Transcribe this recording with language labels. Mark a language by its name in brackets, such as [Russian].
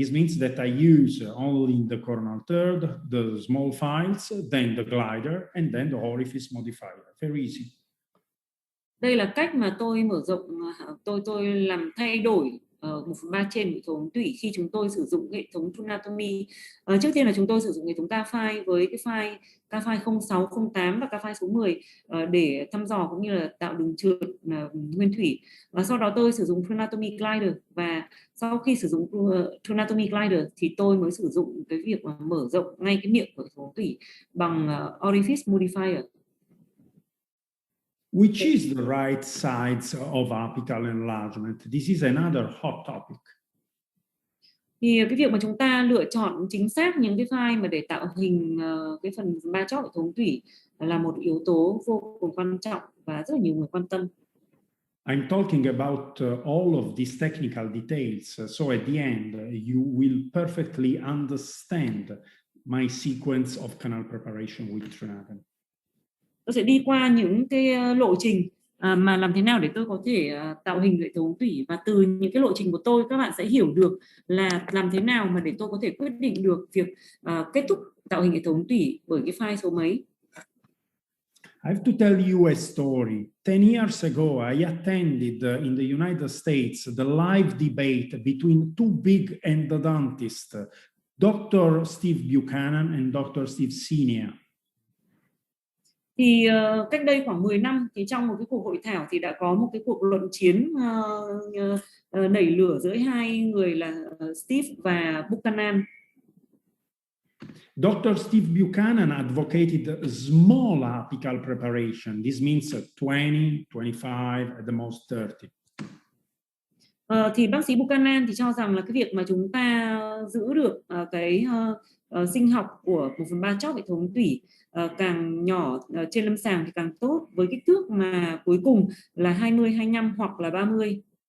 [English] This means that I use only the coronal third, the small files, then the glider, and then the orifice modifier. Very easy. [Vietnamese] Đây là cách mà tôi mở rộng, tôi làm thay đổi 1/3 trên hệ thống thủy khi chúng tôi sử dụng hệ thống trianatomy. Trước tiên là chúng tôi sử dụng hệ thống K-file với cái file K-file 06, 08 và K-file số 10 để thăm dò cũng như là tạo đường trượt nguyên thủy. Và sau đó tôi sử dụng trianatomy glider, và sau khi sử dụng trianatomy glider thì tôi mới sử dụng cái việc mà mở rộng ngay cái miệng của hệ thống thủy bằng orifice modifier. [English] Which is the right size of apical enlargement? This is another hot topic. [Vietnamese] Thì cái việc mà chúng ta lựa chọn chính xác những cái file mà để tạo hình cái phần 3 chóp hệ thống thủy là một yếu tố vô cùng quan trọng và rất là nhiều người quan tâm. [English] I'm talking about all of these technical details, so at the end you will perfectly understand my sequence of canal preparation with trianatomy. [Vietnamese] Tôi sẽ đi qua những cái lộ trình mà làm thế nào để tôi có thể tạo hình hệ thống thủy, và từ những cái lộ trình của tôi các bạn sẽ hiểu được là làm thế nào mà để tôi có thể quyết định được việc kết thúc tạo hình hệ thống thủy bởi cái file số mấy. [English] I have to tell you a story. 10 years ago, I attended in the United States the live debate between two big endodontists, Dr. Steve Buchanan and Dr. Steve Senior. [Vietnamese] Thì cách đây khoảng 10 năm thì trong một cái cuộc hội thảo thì đã có một cái cuộc luận chiến nảy lửa giữa hai người là Steve và Buchanan. [English] Dr. Steve Buchanan advocated small apical preparation. This means 20, 25, at the most 30. [Vietnamese] Thì bác sĩ Buchanan thì cho rằng là cái việc mà chúng ta giữ được cái sinh học của 1/3 chóp hệ thống thủy càng nhỏ trên lâm sàng thì càng tốt, với kích thước mà cuối cùng là 20, 25 hoặc là 30.